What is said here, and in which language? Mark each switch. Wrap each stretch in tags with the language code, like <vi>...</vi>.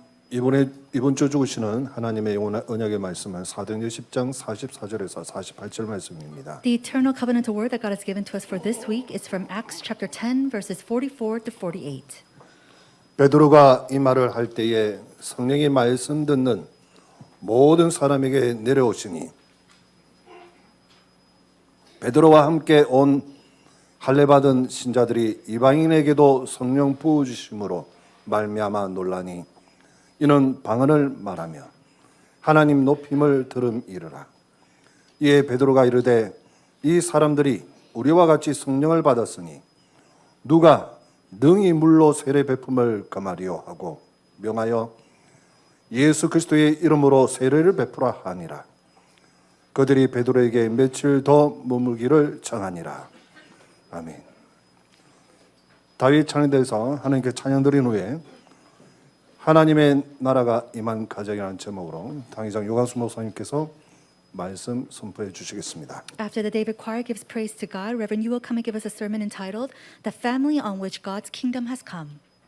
<ko>이번 주 주시는 하나님의 언약의 말씀은 사도행전 10장 44절에서 48절 말씀입니다.</ko> <en>The eternal covenant word that God has given to us for this week is from Acts chapter 10, verses 44 to 48.</en> <ko>베드로가 이 말을 할 때에 성령의 말씀 듣는 모든 사람에게 내려오시니 베드로와 함께 온 할례받은 신자들이 이방인에게도 성령 부어주심으로 말미암아 놀라니 이는 방언을 말하며 하나님 높임을 들음이르라. 이에 베드로가 이르되 이 사람들이 우리와 같이 성령을 받았으니 누가 능히 물로 세례 베품을 금하리요 하고 명하여 예수 그리스도의 이름으로 세례를 베푸라 하니라. 그들이 베드로에게 며칠 더 머물기를 청하니라. 아멘. 다윗 찬양대에서 하나님께 찬양 드린 후에 하나님의 나라가 임한 가정이라는 제목으로 당회장 요강수 목사님께서 말씀 선포해 주시겠습니다.</ko> <en>After the David choir gives praise to God, Reverend, you will come and give us a sermon entitled "The Family on Which God's Kingdom Has Come."</en>